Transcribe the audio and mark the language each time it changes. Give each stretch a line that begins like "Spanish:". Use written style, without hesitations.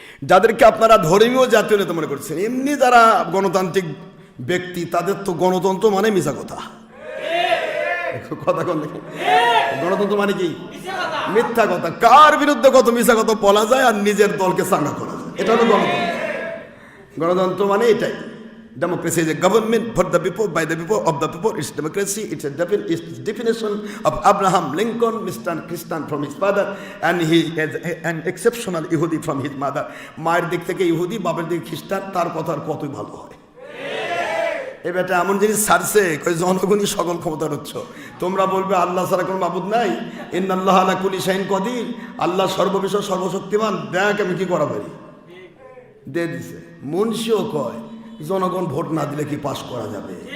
Bangla: যাদেরকে আপনারা ধর্মীয় জাতীয় নেতা মনে করছেন, এমনি যারা গণতান্ত্রিক ব্যক্তি, তাদের তো গণতন্ত্র মানে মিছা কথা। কথা কোন দেখে? গণতন্ত্র মানে কি? মিথ্যা কথা। কার বিরুদ্ধে কত মিথ্যা কথা বলা যায় আর নিজের দলকে চাঙ্গা করা যায়, এটা হলো গণতন্ত্র। গণতন্ত্র মানে এটাই।
English: Democracy is a government for the people, by the people, of the people. It's democracy. It's definition of Abraham Lincoln, Mr. Christian from his father, and he is an exceptional Yehudi from his mother.
Bangla: মায়ের দিক থেকে ইহুদি, বাবার দিক খ্রিস্টান, তার কথার কতই ভালো হয়। এ বেটা এমন জিনিস ছাড়ছে, জনগণই সকল ক্ষমতার উৎস। তোমরা বলবে আল্লাহ ছাড়া কোনো মাবুদ নাই,
Arabic: ইন্নাল্লাহ আলা কুল্লি শাইইন কদির,
Bangla: আল্লাহ সর্ববিষয় সর্বশক্তিমান। দেখ আমি কি করা পারি, দিয়ে দিছে। মুন্সিও কয় জনগণ ভোট না দিলে কি পাশ করা যাবে?